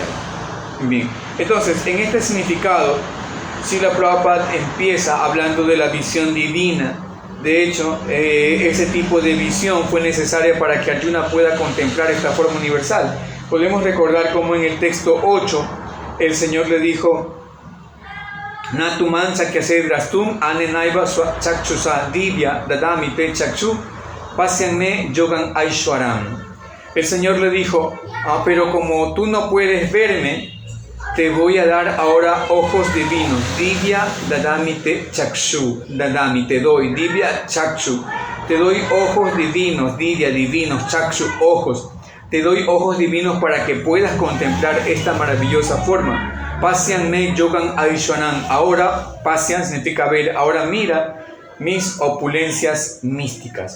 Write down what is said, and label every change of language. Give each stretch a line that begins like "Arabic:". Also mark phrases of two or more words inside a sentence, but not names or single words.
Spanish: Bien, entonces en este significado, Srila Prabhupada empieza hablando de la visión divina. De hecho, ese tipo de visión fue necesaria para que Arjuna pueda contemplar esta forma universal. Podemos recordar cómo en el texto 8 el Señor le dijo:
Sanskrit: Natuman sakyase drastum anenaiva chakchusa divya dadami te chakshu pasyanme yogan aishwaram.
Spanish: El Señor le dijo: pero como tú no puedes verme, te voy a dar ahora ojos divinos.
Sanskrit: Divya dadami te chakshu. Dadami,
Spanish: te doy.
Sanskrit: Divya chakshu.
Spanish: Te doy ojos divinos. Divya, divinos. Chakshu, ojos. te doy ojos divinos para que puedas contemplar esta maravillosa forma.
Sanskrit: Pasyan me yogan aishwanan.
Spanish: Ahora, pasyan significa ver, ahora mira mis opulencias místicas.